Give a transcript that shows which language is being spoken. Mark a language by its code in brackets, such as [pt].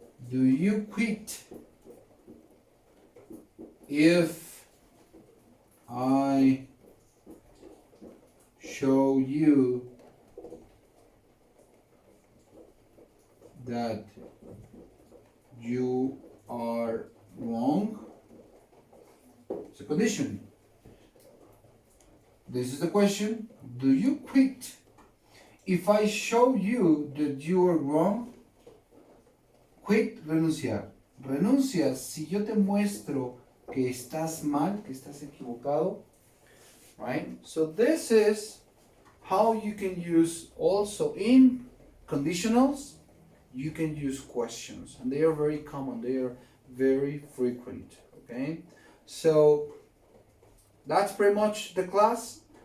[en] Do you quit if I show you that you are wrong? It's a condition. This is the question. Do you quit if I show you that you are wrong? [es] Quit, renunciar. Renuncias si yo te muestro que estás mal, que estás equivocado. [en] Right? So this is how you can use also in conditionals, you can use questions, and they are very common, they are very frequent. Okay, so that's pretty much the class.